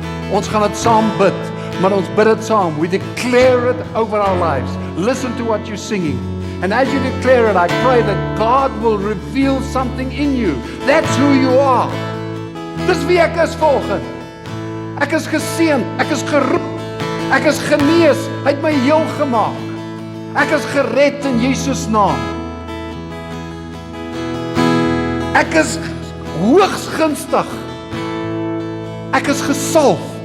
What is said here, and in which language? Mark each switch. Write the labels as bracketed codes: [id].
[af] Ons gaan dit saam bid, maar ons bid dit saam. [en] We declare it over our lives. Listen to what you're singing. And as you declare it, I pray that God will reveal something in you. That's who you are. [af] Dis wie ek is vanoggend. Ek is geseënd, ek is geroep, ek is genees, hy het my heel gemaak. Ek is gered in Jesus naam. Ek is hoogs gunstig. Ek is gesalf.